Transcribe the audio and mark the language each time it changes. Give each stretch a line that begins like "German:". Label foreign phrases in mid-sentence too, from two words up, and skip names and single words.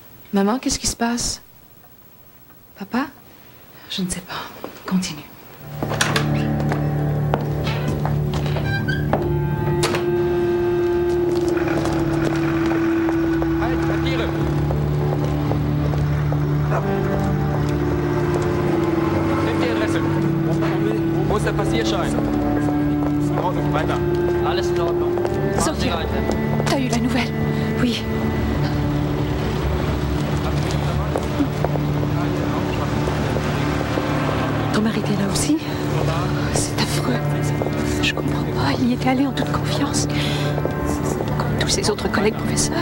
French: Maman, qu'est-ce qui se passe? Papa? Je ne sais pas. Continue.
German: Halt, Papiere! Nimm die Adresse. Wo ist der Passierschein? In Ordnung, weiter. Alles in Ordnung.
French: Sophia, t'as eu la nouvelle? Oui. Ton mari était là aussi? C'est affreux. Je comprends pas. Il y était allé en toute confiance. Comme tous ses autres collègues professeurs.